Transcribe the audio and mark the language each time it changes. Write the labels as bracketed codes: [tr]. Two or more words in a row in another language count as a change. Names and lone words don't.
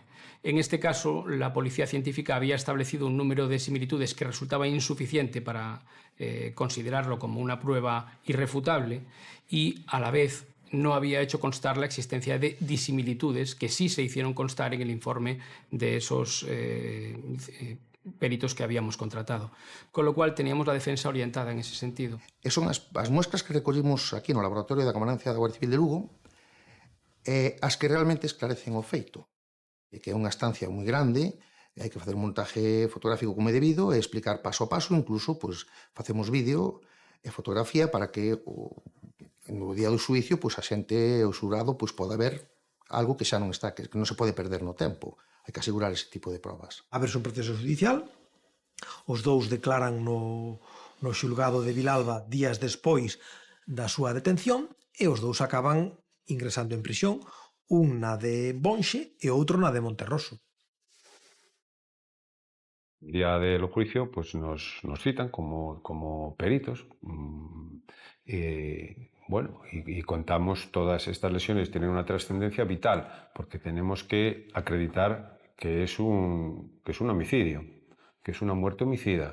[es] En este caso, la policía científica había establecido un número de similitudes que resultaba insuficiente para considerarlo como una prueba irrefutable y, a la vez, no había hecho constar la existencia de disimilitudes que sí se hicieron constar en el informe de esos peritos que habíamos contratado. Con lo cual, teníamos la defensa orientada en ese sentido. [gl] E son as muestras que recollimos aquí no Laboratorio da Comandancia da Guardia Civil de Lugo as que realmente esclarecen o feito. Que é unha estancia moi grande, hai que facer un montaje fotográfico como é debido e explicar paso a paso, incluso pues, facemos vídeo e fotografía para que no día do xuicio pues, a xente, o xurado, pues, poda ver algo que xa non está, que non se pode perder no tempo. Hai que asegurar ese tipo de probas. A verse un proceso judicial, os dous declaran no xulgado de Vilalba días despois da súa detención e os dous acaban ingresando en prisión, un na de Bonxe e outro na de Monterroso. [es] El día del juicio pues nos citan como peritos y contamos todas estas lesiones tienen una trascendencia vital porque tenemos que acreditar que es un homicidio, que es una muerte homicida.